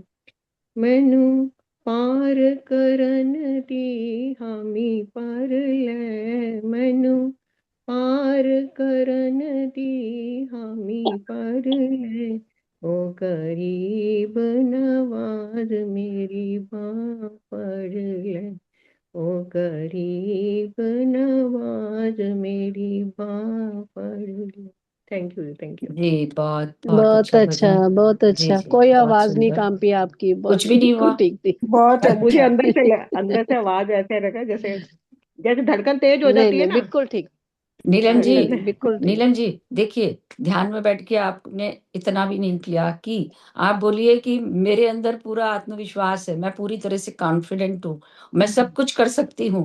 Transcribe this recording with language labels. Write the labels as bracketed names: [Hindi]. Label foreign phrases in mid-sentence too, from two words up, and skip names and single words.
[Punjabi] ਮੈਨੂੰ ਪਾਰ ਕਰਨ ਦੀ ਹਾਮੀ ਪਰ ਲੈ, ਮੈਨੂੰ ਪਾਰ ਕਰਨ ਦੀ ਹਾਮੀ ਪਰ ਲੈ, ਓ ਗਰੀਬ ਨਵਾਜ਼ ਮੇਰੀ ਬਾਂਹ ਪੜ ਲੈ, ਓ ਗਰੀਬ ਨਵਾਜ਼ ਮੇਰੀ ਬਾਂਹ ਪੜ ਲੈ। [English] thank you, thank you. [Hindi] जी, बहुत बहुत बहुत अच्छा अच्छा, भजन। बहुत जी अच्छा। जी, कोई बहुत आवाज नहीं सुंदर। कांपी आपकी, कुछ भी नहीं बिल्कुल हुआ। ठीक थी। बहुत मुझे अच्छा। अंदर से आवाज ऐसे लगा जैसे जैसे धड़कन तेज हो नहीं जाती है नहीं, ना। बिल्कुल ठीक। नीलम जी, नहीं, बिल्कुल ठीक। नीलम जी देखिए, ध्यान में बैठ के आपने इतना भी नहीं किया कि आप बोलिए कि मेरे अंदर पूरा आत्मविश्वास है, मैं पूरी तरह से कॉन्फिडेंट हूँ, मैं सब कुछ कर सकती हूँ।